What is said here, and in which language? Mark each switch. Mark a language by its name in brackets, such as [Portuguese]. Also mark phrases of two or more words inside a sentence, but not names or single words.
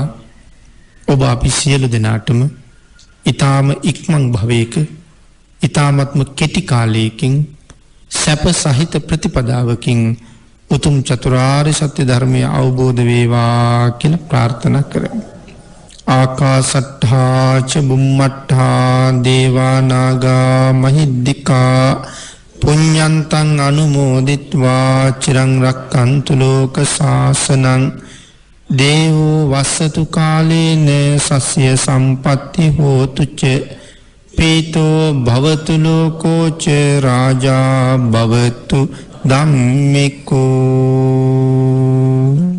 [Sinhala] ඔබ අපි සියලු දෙනාටම ඊ타ම ඉක්මන් භවයක ඊ타මත්ම කෙටි කාලයකින් සැප සහිත ප්‍රතිපදාවකින් උතුම් චතුරාර්ය සත්‍ය ධර්මය අවබෝධ වේවා කියලා ප්‍රාර්ථනා කරමු. [Pali] ආකාසට්ඨා ච බුම්මට්ඨා දේවා නාග මහිද්దికා පුඤ්ඤන්තං අනුමෝදිත්වා චිරං රක්칸තු ලෝක සාසනං දේවෝ වස්සතු කාලේන සස්ය සම්පatti හෝතු ච පීතෝ භවතු ලෝකෝ ච රාජා භවතු ධම්මිකෝ